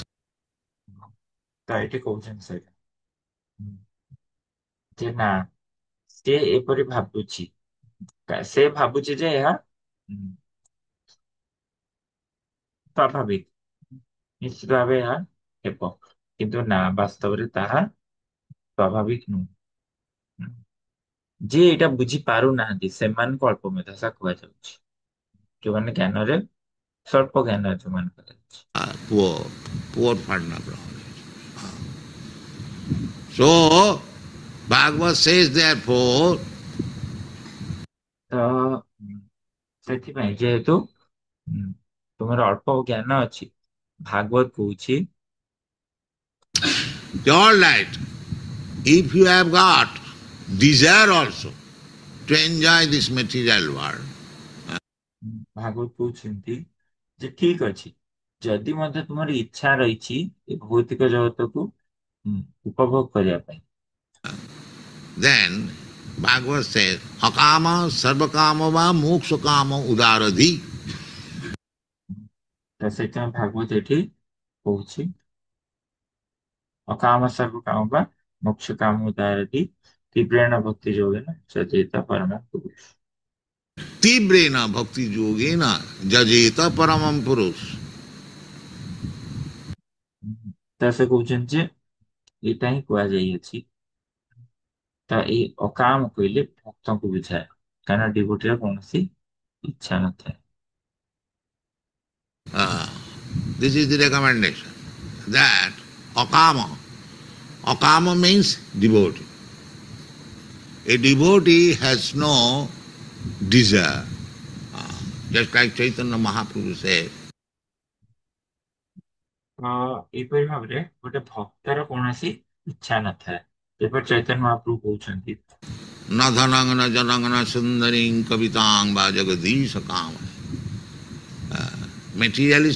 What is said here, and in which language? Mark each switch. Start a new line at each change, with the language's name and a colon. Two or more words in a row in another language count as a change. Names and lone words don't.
Odia: ତ ଏଠି କହୁଛନ୍ତି ସେଇଟା ଯେ ନା ସେ ଏପରି ଭାବୁଛି, ସେ ଭାବୁଛି ଯେ ଏହା ସ୍ୱାଭାବିକ, ନିଶ୍ଚିତ ଭାବେ ଏହା ହେବ, କିନ୍ତୁ ନା ବାସ୍ତବରେ ତାହା ସ୍ୱାଭାବିକ ନୁହେଁ. ଯିଏ ଏଇଟା ବୁଝି ପାରୁନାହାନ୍ତି ସେମାନଙ୍କୁ ଅଳ୍ପ ମେଧାସା କୁହାଯାଉଛି, ଯୋଉମାନେ ଜ୍ଞାନରେ ସ୍ୱଳ୍ପ ଜ୍ଞାନ ଯୋଉମାନେ କରାଯାଉଛି.
English: Poor partner. So, Bhagavad says therefore,
Odia: ତ ସେଥିପାଇଁ ଯେହେତୁ ତୁମର ଅଳ୍ପ ଜ୍ଞାନ ଅଛି, ଭାଗବତ କହୁଛି
English: all right, if you have got desire also to enjoy this material world,
Odia: ଭାଗବତ କହୁଛନ୍ତି ଯେ ଠିକ ଅଛି, ଯଦି ମଧ୍ୟ ତୁମର ଇଚ୍ଛା ରହିଛି ଏ ଭୌତିକ ଜଗତକୁ ଉପଭୋଗ କରିବା ପାଇଁ,
English: then Bhagavad says,
Sanskrit: akama sarvakama va moksha kama udaradhi.
Odia: ତ ସେଥିପାଇଁ ଭାଗବତ ଏଠି କହୁଛି
Sanskrit: ଅକାମ ସର୍ବ କାମ ବା ମୋକ୍ଷ କାମ ଉଦାରତି ତୀବ୍ରେଣ ଭକ୍ତି ଯୋଗେନ ସଚେତ ପରମ ପୁରୁଷ. Tibrena bhakti yogena jajeta paramam puruष.
Odia: ତ ସେ କହୁଛନ୍ତି ଯେ ଏଇଟା ହିଁ କୁହାଯାଇଅଛି. ତ ଏଇ ଅକାମ କହିଲେ ଭକ୍ତଙ୍କୁ ବୁଝାଏ, କାରଣ ଡିଭୋଟିର କୌଣସି ଇଚ୍ଛା ନଥାଏ.
English: This is the recommendation that akama means devotee. A devotee has no desire. Just like Chaitanya Mahaprabhu said,
Odia: ଏପରି ଭାବରେ ଗୋଟେ ଭକ୍ତର କୌଣସି ଇଚ୍ଛା ନଥାଏ, ଯେପରି ଚୈତନ୍ୟ ମହାପ୍ରଭୁ କହୁଛନ୍ତି
Sanskrit: na dhanang na janang na sundaring kavitang va jagadisha kama.
English: Materialist